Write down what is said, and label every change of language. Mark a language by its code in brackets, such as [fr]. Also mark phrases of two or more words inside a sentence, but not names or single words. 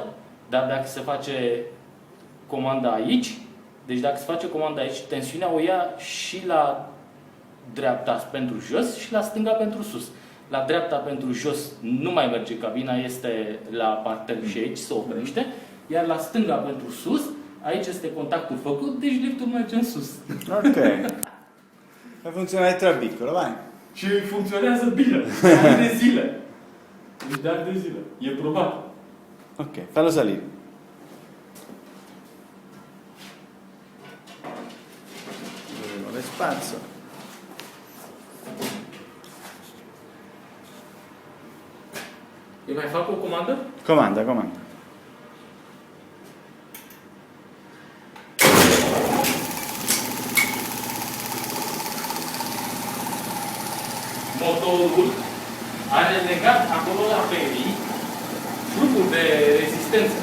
[ro] Dar dacă se face comanda aici, deci dacă se face comanda aici, tensiunea o ia și la dreapta pentru jos și la stânga pentru sus. La dreapta pentru jos nu mai merge cabina, este la parter și aici se oprește, iar la stânga pentru sus, aici este contactul făcut, deci liftul merge în sus. Ok. [it] Fa funzionare il trabicolo, vai. [ro] Și funcționează bine, de ani de zile. Deci de ani de zile. E probat. [it] Ok, fallo salire. Le spazzole. [ro] Îi mai fac o comandă? Comanda, comanda. Motorul are legat acolo la perii grupul de rezistență.